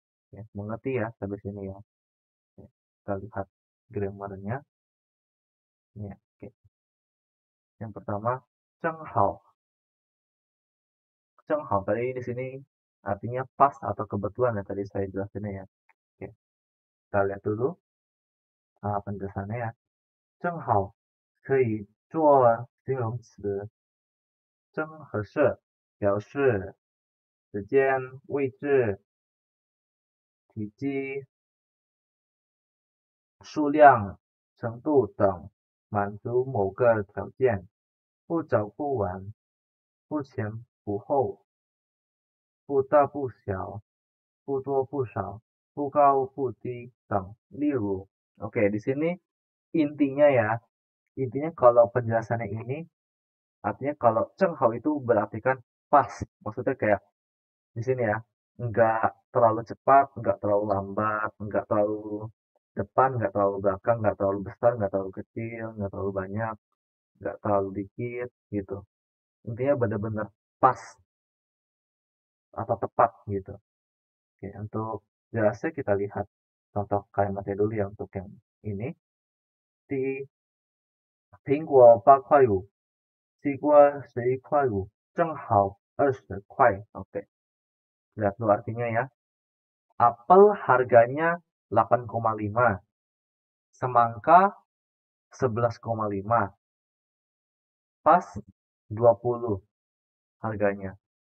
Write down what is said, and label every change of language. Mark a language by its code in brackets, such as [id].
[id] Ya, mengerti ya sampai sini ya. Oke, kita lihat grammarnya. Ya, oke. Yang pertama, cenghao. Cenghao tadi di sini artinya pas atau kebetulan ya tadi saya jelasinnya ya. Oke, kita lihat dulu penjelasannya ya. [zh] 正好可以做形容词，正和是表示时间、位置、体积、数量、程度等，满足某个条件，不早不晚，不前不后，不大不小，不多不少，不高不低等。例如, [id] oke, di sini intinya ya, intinya kalau penjelasannya ini, artinya kalau cenghao itu berarti kan pas, maksudnya kayak di sini ya, nggak terlalu cepat, nggak terlalu lambat, nggak terlalu depan, nggak terlalu belakang, nggak terlalu besar, nggak terlalu kecil, nggak terlalu banyak, nggak terlalu dikit gitu. Intinya benar-benar pas atau tepat gitu. Oke, untuk jelasnya kita lihat contoh kalimatnya dulu ya untuk yang ini. [zh] Di 苹果8.5块，西瓜11.5块，正好20块. [id] Oke, lihat dulu artinya ya. Apel harganya 8,5, semangka 11,5, pas 20 harganya.